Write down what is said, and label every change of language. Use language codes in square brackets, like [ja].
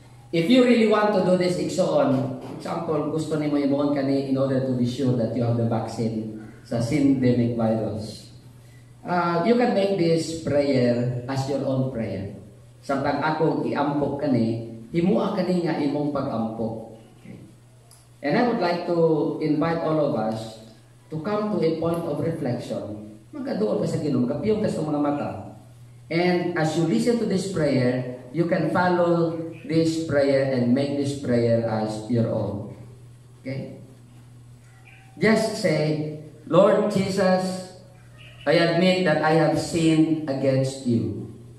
[en] If you really want to do this, [ceb] iksoon, [en] example, [ceb] gusto nimo imuon kani [en] in order to be sure that you have the vaccine sa syndemic virus. You can make this prayer as your own prayer. [ceb] Samtang akong iampok kani, himua kani nga imong pag-ampok. Okay. [en] And I would like to invite all of us to come to a point of reflection. [ceb] Magkaduol ka sa Ginoo, magkapiyong ka sa mga mata. [en] And as you listen to this prayer, you can follow this prayer and make this prayer as your own. Okay? Just say, Lord Jesus, I admit that I have sinned against you.